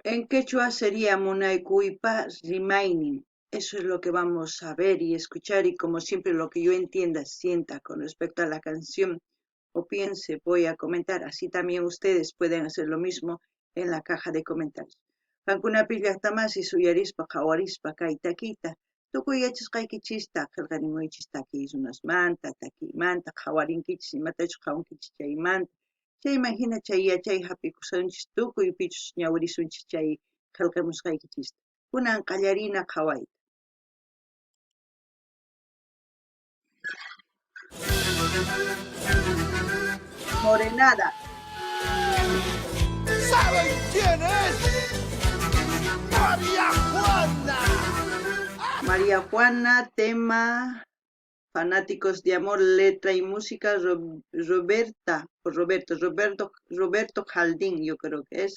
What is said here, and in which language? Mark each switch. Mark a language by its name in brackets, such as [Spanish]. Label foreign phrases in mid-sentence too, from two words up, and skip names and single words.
[Spanish] En quechua sería Munaykuipa Remaining. Eso es lo que vamos a ver y escuchar, y como siempre lo que yo entienda, sienta con respecto a la canción o piense, voy a comentar. Así también ustedes pueden hacer lo mismo en la caja de comentarios. [Quechua] Qankunapi llaqtamasi suyarispa qhawarispa kay takiyta tukuy yachasqaykichista qillqarimuychis takiy runasmanta takiymanta qhawarinkichis imatachus qhawankichis chaymanta chayman hina chay yachay hap'ikusunchis tukuy pichus ñawirisunchis chay qillqamusqaykichista. Kunan qallarina qhawayta. [Spanish] Morenada. ¿Saben quién es? María Juana. María Juana, tema Fanáticos de Amor, letra y música Roberto Jaldín, yo creo que es.